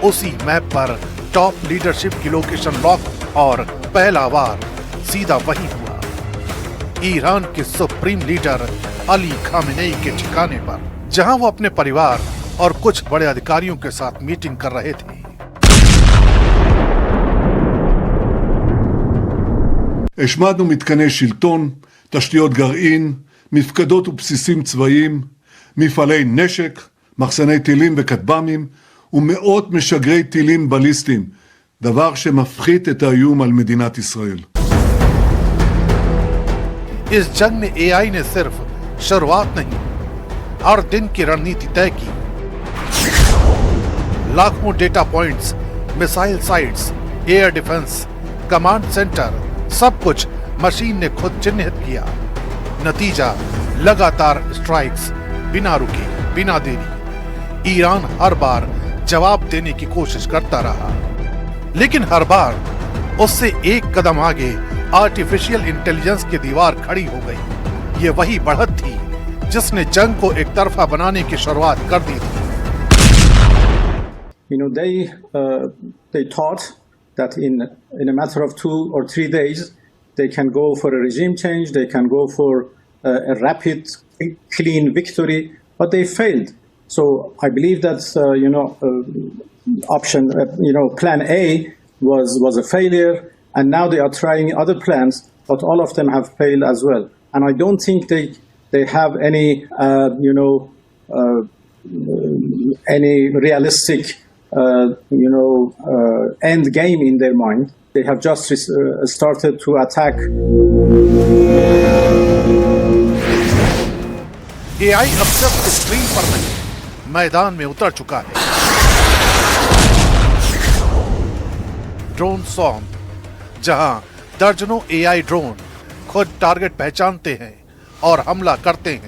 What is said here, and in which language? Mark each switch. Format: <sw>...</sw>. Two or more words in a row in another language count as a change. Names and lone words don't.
<hi>उसी मैप पर</hi> <en>top leadership</en> <hi>की</hi> <en>location lock</en> <hi>और पहला वार सीधा वही हुआ, ईरान के सुप्रीम लीडर अली खामेनेई के ठिकाने पर, जहां वो अपने परिवार और कुछ बड़े अधिकारियों के साथ मीटिंग कर रहे थे।</hi> <he>השמדנו מתקני שלטון, תשתיות גרעין, מפקדות ובסיסים צבאיים, מפעלי נשק, מחסני טילים וכטב"מים ומאות משגרי טילים בליסטיים, דבר שמפחית את האיום על מדינת ישראל.</he> <hi>इस जंग में एआई ने सिर्फ शुरुआत नहीं, हर दिन की रणनीति तय की। लाखों</hi> <en>data points, missile sites, air defense, command center,</en> <hi>सब कुछ मशीन ने खुद चिन्हित किया। नतीजा लगातार स्ट्राइक्स, बिना रुके, बिना देरी। ईरान हर बार जवाब देने की कोशिश करता रहा, लेकिन हर बार उससे एक कदम आगे</hi> <en>artificial intelligence</en> <hi>की दीवार खड़ी हो गई। ये वही बढ़त थी जिसने जंग को एक तरफा बनाने की शुरुआत कर दी थी।</hi> <en>They thought that in a matter of 2 or 3 days they can go for a regime change, they can go for a rapid, clean victory, but they failed. So I believe that option, plan A was a failure, and now they are trying other plans, but all of them have failed as well. And I don't think they have any realistic end game in their mind. They have just started to attack.</en> <hi>एआई अब सिर्फ स्क्रीन पर नहीं, मैदान में उतर चुका है।</hi> <en>drone swarm,</en> <hi>जहां दर्जनों</hi> <en>AI drone</en> <hi>खुद टारगेट पहचानते हैं और हमला करते हैं।</hi>